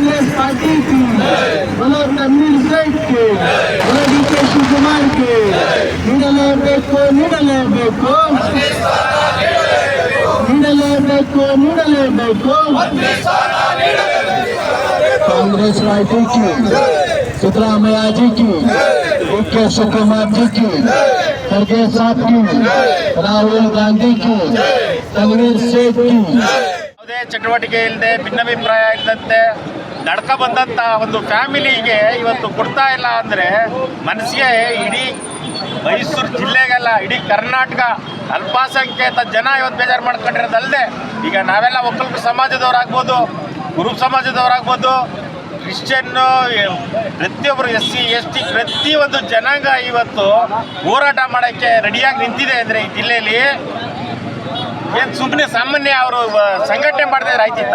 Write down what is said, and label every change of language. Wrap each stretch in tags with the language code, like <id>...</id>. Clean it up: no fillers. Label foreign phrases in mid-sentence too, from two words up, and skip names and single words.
<hi>पार्टी की, बोलो तन्वीर सेठ के, बोलो DK शिवकुमार के, ನೀಡಲೇಬೇಕು कांग्रेस पार्टी की, सिद्धरामैया जी की, DK शिवकुमार जी की, खड़गे साहब की, राहुल गांधी की, तन्वीर सेठ की.</hi> <kn>ಯಾವುದೇ ಚಟುವಟಿಕೆ ಇಲ್ಲದೆ ಭಿನ್ನಾಭಿಪ್ರಾಯ ಇದ್ದಂತೆ ನಡ್ಕ ಬಂದಂಥ ಒಂದು ಫ್ಯಾಮಿಲಿಗೆ ಇವತ್ತು ಕೊಡ್ತಾ ಇಲ್ಲ ಅಂದರೆ ಮನಸ್ಸಿಗೆ ಇಡೀ ಮೈಸೂರು ಜಿಲ್ಲೆಗೆಲ್ಲ ಇಡೀ ಕರ್ನಾಟಕ ಅಲ್ಪಸಂಖ್ಯಾತ ಜನ ಇವತ್ತು ಬೇಜಾರು ಮಾಡ್ಕೊಂಡಿರೋದಲ್ಲದೆ ಈಗ ನಾವೆಲ್ಲ ಒಕ್ಕಲಿಗ ಸಮಾಜದವರಾಗ್ಬೋದು, ಕುರುಬ ಸಮಾಜದವರಾಗ್ಬೋದು, ಕ್ರಿಶ್ಚಿಯನ್ನು, ಪ್ರತಿಯೊಬ್ಬರು SC ST ಪ್ರತಿಯೊಂದು ಜನಾಂಗ ಇವತ್ತು ಹೋರಾಟ ಮಾಡೋಕ್ಕೆ ರೆಡಿಯಾಗಿ ನಿಂತಿದೆ ಅಂದರೆ ಈ ಜಿಲ್ಲೆಯಲ್ಲಿ ಏನು ಸುಮ್ಮನೆ ಸಾಮಾನ್ಯ ಅವರು ಸಂಘಟನೆ ಮಾಡ್ತಿದ್ರೆ ಆಯ್ತಿತ್ತ?</kn>